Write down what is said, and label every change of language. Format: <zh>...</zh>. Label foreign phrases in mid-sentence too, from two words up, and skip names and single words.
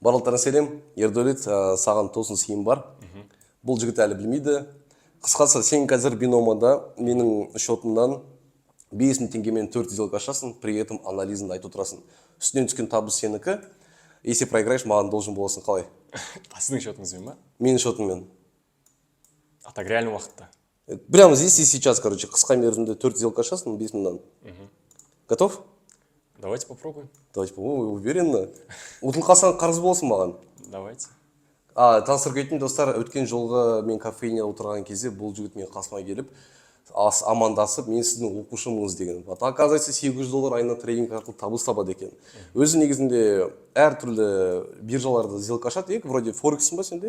<kk>Барлықтарыңа сәлем, Ердәулет, саған тосын сыйым бар. Бұл жігіт әлі білмейді. Қысқасы, сен қазір биномада менің шотымнан 5000 теңгемен 4 сделка ашасың,</kk> <ru>при этом</ru> <kk>анализін айтып отырасың. Үстінен түскен табыс сенікі.</kk> <ru>Если проиграешь,</ru> <kk>маған должен боласың. Қалай? Сіздің шотыңызбен ба? Менің шотыммен.</kk> <ru>А так реальный уақытта? Прямо здесь и сейчас,</ru> <kk>короче, қысқа мерзімде 4 сделка ашасың, 5000-нан.</kk> <ru>Готов? Давайте попробуем. Давайте попробуем, уверенно.</ru> <kk>Ұтылқасан қарыз болсын маған.</kk> <ru>Давайте.</ru> <kk>Таныстырып кетейін достар, өткен жолғы мен кафене отырған кезде бұл жігіт мен қасыма келіп, амандасып, мен сіздің оқушымыз деген. Оказывается, $700 айына трейдинг арқылы табыс табады екен. Өзі негізінде әртүрлі биржаларды сделка ашады, вроде Форексің ба сенде?</kk>